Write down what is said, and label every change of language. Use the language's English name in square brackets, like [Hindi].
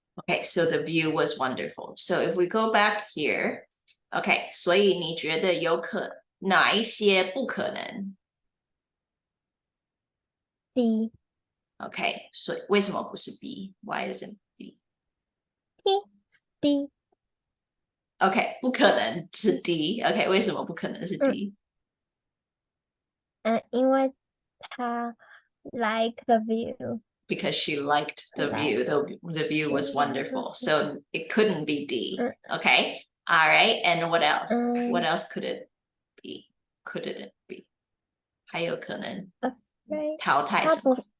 [English] Okay, so the view was wonderful. So if we go back here, okay, [Chinese] 所以你觉得哪一些不可能？ [English] D. [Chinese] Okay, 所以为什么不是 B? [English] Why isn't B? D. [Chinese] Okay, 不可能是 D. Okay, 为什么不可能是 D? 因为她 [English] like the view. Because she liked the view. The view was wonderful. So it couldn't be D. Okay. All right. And what else? What else could it be? Could it be? [Chinese] 还有可能淘汰什么？